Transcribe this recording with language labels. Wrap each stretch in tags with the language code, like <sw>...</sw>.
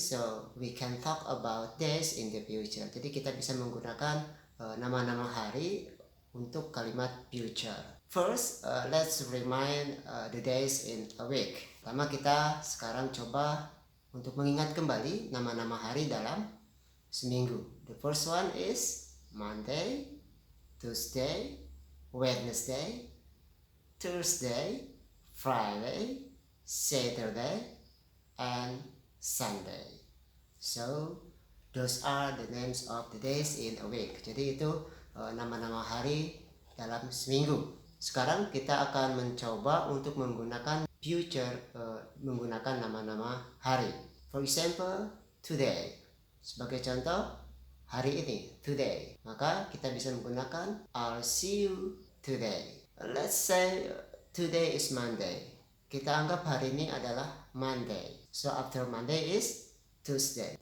<en>So we can talk about days in the future.</en> <id>Jadi kita bisa menggunakan nama-nama hari untuk kalimat future.</id> <en>First, let's remind the days in a week.</en> <id>Pertama kita sekarang coba untuk mengingat kembali nama-nama hari dalam seminggu.</id> <en>The first one is Monday, Tuesday, Wednesday, Thursday, Friday, Saturday, and Sunday. So those are the names of the days in a week.</en> <id>Jadi itu nama-nama hari dalam seminggu. Sekarang kita akan mencoba untuk menggunakan future menggunakan nama-nama hari.</id> <en>For example, today.</en> <id>Sebagai contoh, hari ini,</id> <en>today.</en> <id>Maka kita bisa menggunakan</id> <en>I'll see you today. Let's say today is Monday.</en> <id>Kita anggap hari ini adalah Monday.</id> <en>So after Monday is Tuesday.</en>